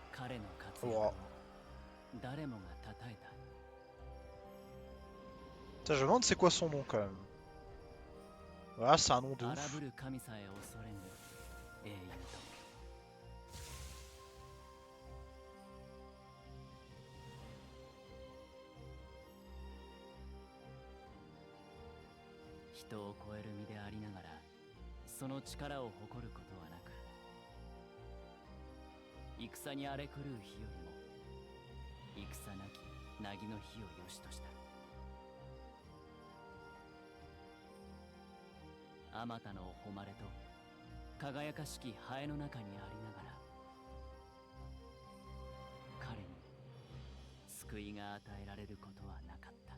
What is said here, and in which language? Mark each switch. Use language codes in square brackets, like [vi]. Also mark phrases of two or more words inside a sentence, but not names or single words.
[ja] 彼の活うわ。躍誰もが称えた。 [fr] Putain, je me demande c'est quoi son nom quand même. Voilà, c'est un nom de [ja] 荒 [fr] ouf. [ja] ぶる神さえ恐れぬ英雄と。人を超える身でありながら、その力を誇ることはなく、戦に荒れ狂う日よりも、戦なき凪の日をよしとした。あまたの誉れと輝かしきハエの中にありながら、彼に救いが与えられることはなかった。